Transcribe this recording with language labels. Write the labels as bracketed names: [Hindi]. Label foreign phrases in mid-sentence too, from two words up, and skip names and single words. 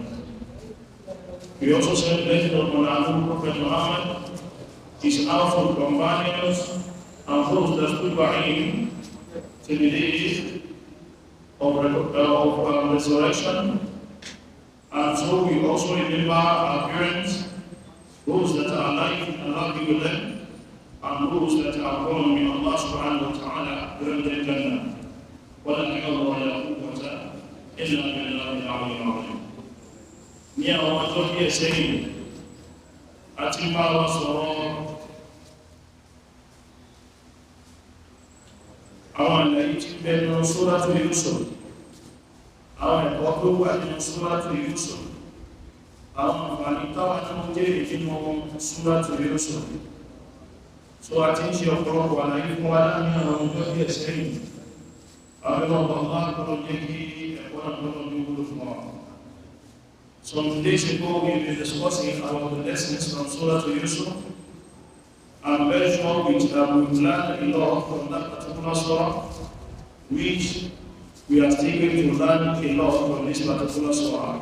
[English] We also celebrate the Prophet Muhammad, his household companions, and those that stood by him till the day of resurrection. And so we also remember our parents, those that are alive and happy with them, and those that are gone, may Allah [Arabic] سبحانه وتعالى [English] grant them Jannah. [Arabic] وَلَا حَوْلَ وَلَا قُوَّةَ إِلَّا بِاللَّهِ الْعَلِيِّ الْعَظِيمِ. [Yoruba] Ní àwọn ọjọ́ díẹ̀ sẹ́yìn, a ti bá wa sọ̀rọ̀ àwọn àlàyé tí ń bẹ nínú Suratu Yusuf, àwọn ẹ̀kọ́ tó wà nínú Suratu Yusuf, àwọn àǹfààní táwọn tó ń jẹ́ nínú Suratu Yusuf. So a ti ń ṣe ọ̀pọ̀lọpọ̀ àlàyé fún wa láàrin àwọn ọjọ́ díẹ̀ sẹ́yìn. Àwọn ọmọ ọlọ́pàá jẹ́ kí ẹ̀kọ́ náà lọ́nà ní wúlò fún wa. [English] Some days ago we were discussing about the lessons from Suratu Yusuf. I'm very sure we've learned a lot from that particular surah, which we are still going to learn a lot from this particular surah.